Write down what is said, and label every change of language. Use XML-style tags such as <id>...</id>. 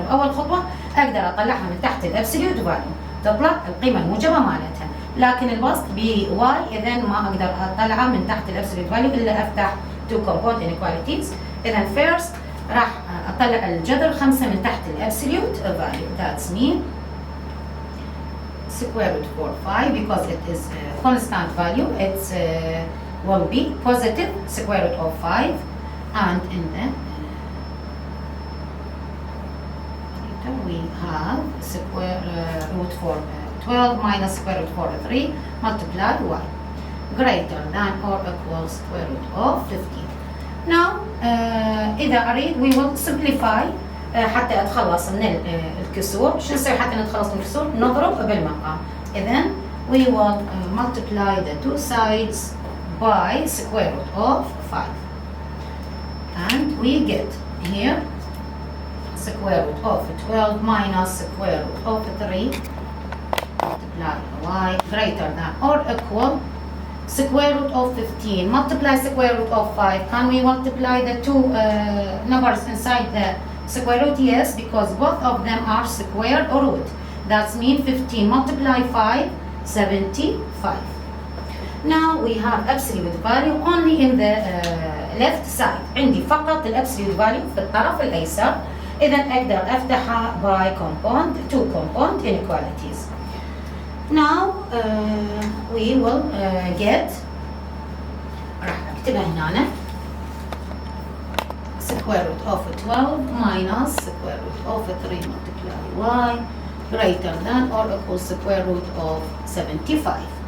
<ar>بأول خطوة أقدر أطلعها من تحت الابسوليوت فاليو تطلع القيمة الموجبة مالتها. لكن البسط بواي إذا ما أقدر أطلعها من تحت الابسوليوت فاليو إلا أفتح</ar> <en>تو كومبوند انيكواليتيز.</en> <ar>إذا فيرست راح أطلع الجذر 5 من تحت الابسوليوت فاليو.</ar> <en>That's mean square root for 5 because it is a constant value. It's will be positive square root of 5, and in the we have square root for 12 minus square root for 3 multiply y greater than or equal square root of 15. Now</en> <ar>إذا أريد</ar> <en>we will simplify</en> <ar>حتى أتخلص من الكسور. شو نسوي حتى نتخلص من الكسور؟ نضرب بالمقام.</ar> <en>إذن we will multiply the two sides by square root of 5 and we get here square root of 12 minus square root of 3 multiply y greater than or equal square root of 15 multiply square root of 5. Can we multiply the two numbers inside the square root? Yes, because both of them are square or root. That means 15 multiply 5, 75. Now we have absolute value only in the left side.</en> <ar>عندي فقط الابسوليوت value في الطرف الأيسر. إذا أقدر أفتحها</ar> <en>by compound, two compound inequalities. Now we will get</en> <ar>راح أكتبها هنا</ar> <en>square root of 12 minus square root of 3 multiply y greater than or equal square root of 75.</en>